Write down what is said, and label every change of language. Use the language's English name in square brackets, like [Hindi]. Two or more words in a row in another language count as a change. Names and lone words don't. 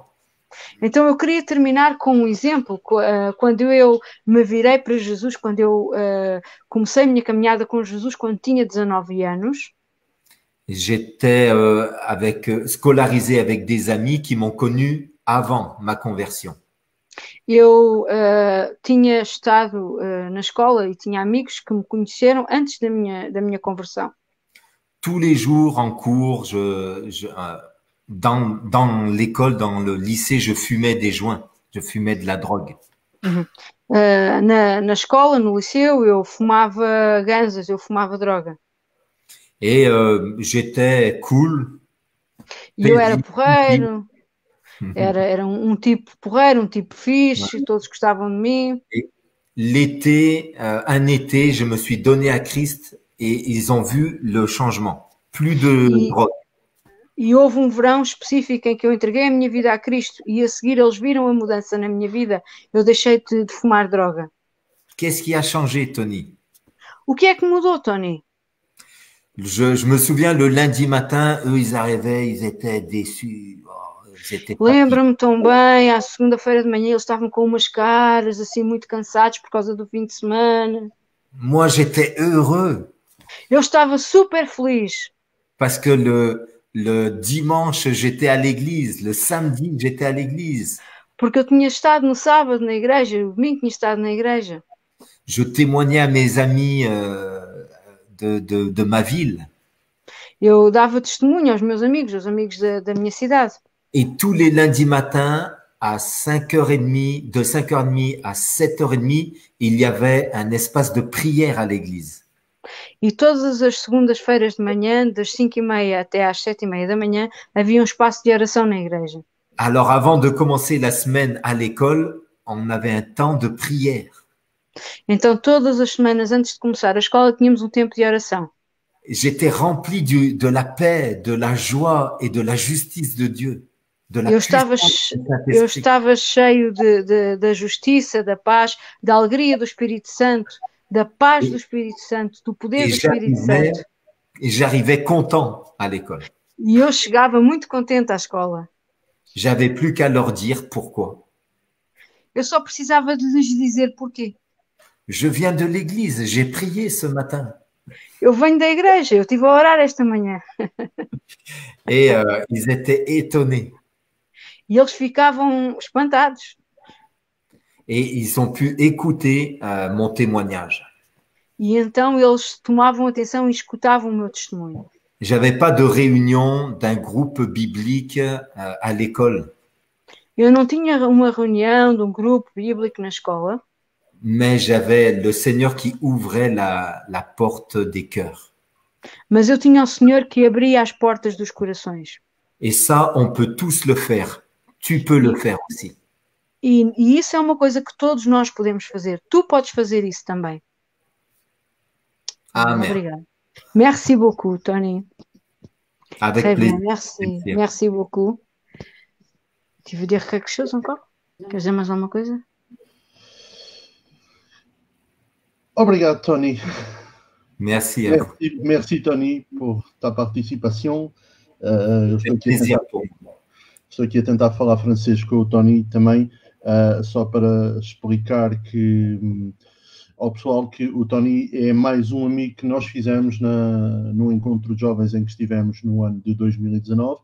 [Portuguese] Então eu queria terminar com um exemplo, quando eu me virei para Jesus, quando eu comecei a minha caminhada com Jesus quando tinha 19 anos. [French] J'étais scolarisé avec des amis qui m'ont connu avant ma conversion. [Portuguese] Eu tinha estado na escola e tinha amigos que me conheceram antes da minha conversão. [French] Tous les jours en cours, dans l'école, dans le lycée, je fumais des joints, je fumais de la drogue. [Portuguese] Na escola, no liceu, eu fumava ganzas, eu fumava droga. [French] Et j'étais cool. [Portuguese] E eu era porreiro, era um tipo porreiro, um tipo fixe, todos gostavam de mim. [French] Et l'été, un été, je me suis donné à Christ et ils ont vu le changement. Plus de drogue. [Portuguese] E houve um verão específico em que eu entreguei a minha vida a Cristo e a seguir eles viram a mudança na minha vida. Eu deixei de fumar droga. [French] Qu'est-ce qui a changé, Tony? [Portuguese] O que é que mudou, Tony? [French] Je me souviens, le lundi matin, eux, ils arrivaient, ils étaient déçus. [Portuguese] Lembro-me tão bem, à segunda-feira de manhã eles estavam com umas caras assim muito cansados por causa do fim de semana. [French] Moi, j'étais heureux. [Portuguese] Eu estava super feliz. [French] Parce que le dimanche, j'étais à l'église. Le samedi, j'étais à l'église. [Portuguese] Porque eu tinha estado no sábado na igreja, o domingo tinha estado na igreja. [French] Je témoignais à mes amis de ma ville. [Portuguese] Eu dava testemunho aos meus amigos, aos amigos da minha cidade. [French] Et tous les lundis matins, à 5h30, de 5h30 à 7h30, il y avait un espace de prière à l'église. [Portuguese] E todas as segundas-feiras de manhã, das 5h30 até às 7h30 da manhã, havia um espaço de oração na igreja. [French] Alors, avant de commencer la semaine à l'école, on avait un temps de prière. [Portuguese] Então, todas as semanas antes de começar a escola, tínhamos um tempo de oração. [French] J'étais rempli de la paix, de la joie et de la justice de Dieu. [Portuguese] Eu estava cheio da justiça, da paz, da alegria do Espírito Santo, da paz do Espírito Santo, do poder do Espírito Santo. [French] Et j'arrivais content à l'école. [Portuguese] E eu chegava muito contente à escola. [French] J'avais plus qu'à leur dire pourquoi. [Portuguese] Eu só precisava de lhes dizer porquê. [French] Je viens de l'église, j'ai prié ce matin. [Portuguese] Eu venho da igreja, eu estive a orar esta manhã. [French] Et ils étaient étonnés. [Portuguese] E eles ficavam espantados. [French] Et ils ont pu écouter mon témoignage. [Portuguese] E então eles tomavam atenção e escutavam o meu testemunho. [French] J'avais pas de réunion d'un groupe biblique à l'école, [Portuguese] Eu não tinha uma reunião de um grupo bíblico na escola, [French] mais j'avais le Seigneur qui ouvrait la porte des cœurs. [Portuguese] mas eu tinha o Senhor que abria as portas dos corações. [French] Et ça, on peut tous le faire. Tu peux le faire aussi. [Portuguese] E isso é uma coisa que todos nós podemos fazer. Tu podes fazer isso também. Amen. Obrigada. [French] Merci beaucoup, Tony. Avec Très plaisir. bien, merci. Merci beaucoup. Tu veux dire quelque chose encore? [Portuguese] Quer dizer mais alguma coisa? Obrigado, Tony. [French] Merci. Merci, Tony, por ta participation. [Portuguese] Estou aqui a tentar falar francês com o Tony também, só para explicar que ao pessoal que o Tony é mais um amigo que nós fizemos no encontro de jovens em que estivemos no ano de 2019.